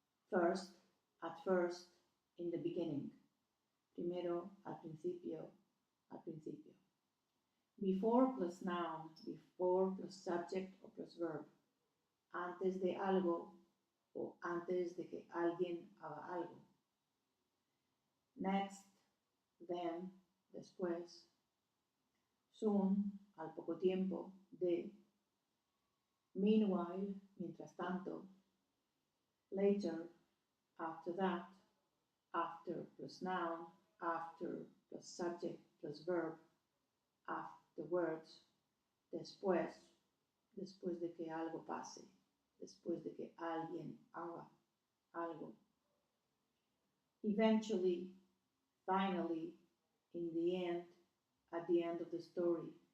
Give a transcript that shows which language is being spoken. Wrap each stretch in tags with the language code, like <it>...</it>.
<en>First, at first, in the beginning.</en> <es>Primero, al principio, al principio.</es> <en>Before plus noun, before plus subject o plus verb.</en> <es>Antes de algo o antes de que alguien haga algo.</es> <en>Next, then,</en> <es>después.</es> <en>Soon,</en> <es>al poco tiempo, de.</es> <en>Meanwhile,</en> <es>mientras tanto.</es> <en>Later, after that. After plus noun, after plus subject plus verb. Afterwards,</en> <es>después, después de que algo pase, después de que alguien haga algo.</es> <en>Eventually, finally, in the end, at the end of the story.</en>